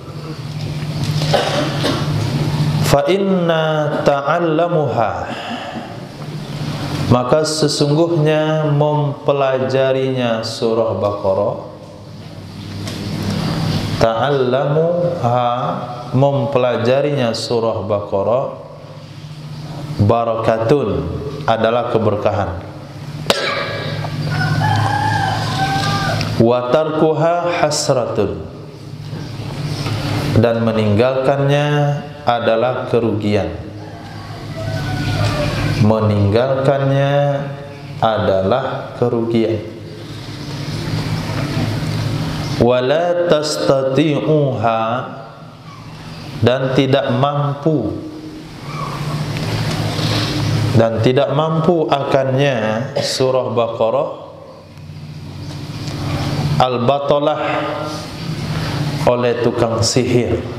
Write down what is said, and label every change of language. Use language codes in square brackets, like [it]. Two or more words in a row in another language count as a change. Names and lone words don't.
[ar] فإن تعلمها, [id] maka sesungguhnya mempelajarinya surah Baqarah. Ta'allamuha, mempelajarinya surah Baqarah, barakatun, adalah keberkahan. [ar] وتركها حسرة, [id] dan meninggalkannya adalah kerugian. Meninggalkannya adalah kerugian. [ar] ولا تستطيعها, [id] dan tidak mampu akannya surah Baqarah al-batalah, oleh tukang sihir.